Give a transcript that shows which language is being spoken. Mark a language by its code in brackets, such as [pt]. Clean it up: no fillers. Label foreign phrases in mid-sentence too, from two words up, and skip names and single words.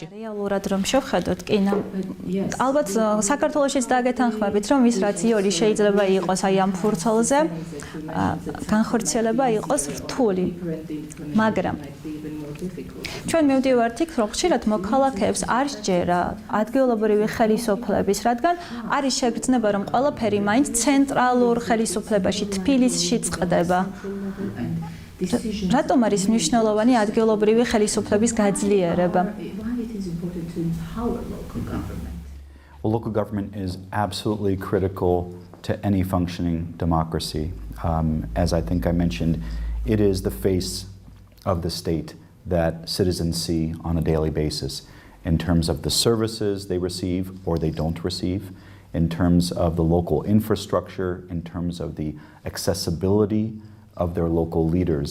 [ka] რეალურად რომ შევხედოთ, კი, ალბათ საქართველოშიც დაგეთანხმებით, რომ ის რაც იორი შეიძლება იყოს აი ამ ფურცელზე, განხორციელება იყოს რთული, მაგრამ ჩვენ მივდივართ იქ, რომ ხშირად მოქალაქეებს არ სჯერა ადგილობრივი ხელისუფლების, რადგან არის შეგრძნება, რომ ყველაფერი მაინც ცენტრალურ ხელისუფლებაში, თბილისში წყდება. რატომ არის მნიშვნელოვანი ადგილობრივი ხელისუფლების გაძლიერება? [en] Well, local government is absolutely critical to any functioning democracy. As I think I mentioned, it is the face of the state that citizens see on a daily basis in terms of the services they receive or they don't receive, in terms of the local infrastructure, in terms of the accessibility of their local leaders.